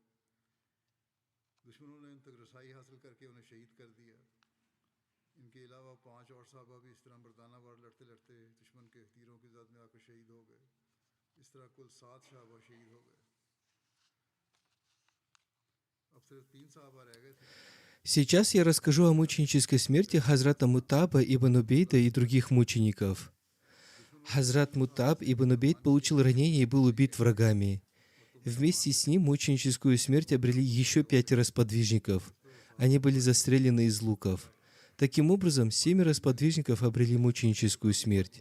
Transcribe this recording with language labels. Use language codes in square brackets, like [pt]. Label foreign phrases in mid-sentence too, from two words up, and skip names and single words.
[ur] دشمنوں نے ان تک رسائی حاصل کر کے انہیں شہید کر دیا. ان کے علاوہ 5 اور صحابہ بھی اس طرح مردانہ وار لڑتے لڑتے دشمن کے تیروں کی زد میں آ کر شہید ہو گئے. اس طرح کل 7 صحابہ شہید ہو گئے. اب صرف 3 صحابہ رہ گئے تھے. [ru] Сейчас я расскажу о мученической смерти Хазрата Мутаба ибн Убейда и других мучеников. Хазрат Мутаб ибн Убейд получил ранение и был убит врагами. Вместе с ним мученическую смерть обрели еще 5 сподвижников. Они были застрелены из луков. Таким образом, 7 сподвижников обрели мученическую смерть.